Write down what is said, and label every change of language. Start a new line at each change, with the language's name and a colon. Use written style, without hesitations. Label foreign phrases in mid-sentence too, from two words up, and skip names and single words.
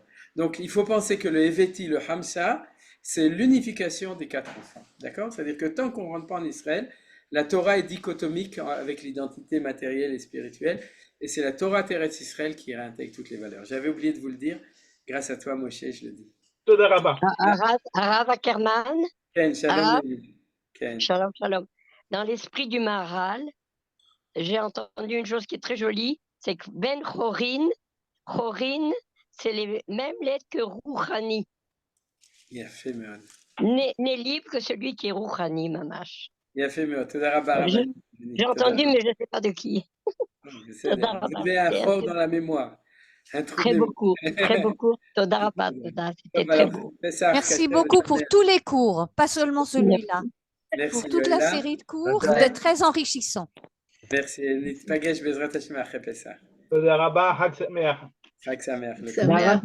French: Donc, il faut penser que le Heveti, le Hamsa, c'est l'unification des 4 enfants. D'accord? C'est-à-dire que tant qu'on ne rentre pas en Israël, la Torah est dichotomique avec l'identité matérielle et spirituelle. Et c'est la Torah Teretz Israël qui réintègre toutes les valeurs. J'avais oublié de vous le dire. Grâce à toi, Moshe, je le dis.
Hebrew: תודה רבה. הרב אקרמן. כן, שלום. כן. שלום, שלום.
French: Dans l'esprit du Maharal, j'ai entendu une chose qui est très jolie, c'est que
Hebrew: בן חורין חורין,
French: c'est les mêmes lettres que Rouhani.
Hebrew: יפה מאוד.
French: N'est libre que celui qui est Rouhani, mamash.
Hebrew: יפה מאוד. תודה רבה,
French: J'ai
Hebrew: רבנית.
French: j'ai entendu, mais je ne sais pas de qui.
Hebrew: בסדר. תודה
French: Vous
Hebrew: רבה.
French: avez un C'est fort assez- dans la mémoire. Un trou Très de beaucoup, très beaucoup.
Hebrew: תודה רבה, תודה.
French: C'était Top, très alors, beau. Pessah, Merci Kasher, beaucoup pour Samer. tous les cours, pas seulement celui-là. Merci Pour toute la Yoëlla. série de cours,
Hebrew: Tודה.
French: c'était très enrichissant. Merci.
Hebrew: ניפגש בעזרת השם אחרי פסח. תודה רבה, חג שמח. חג שמח לכולם. שמח.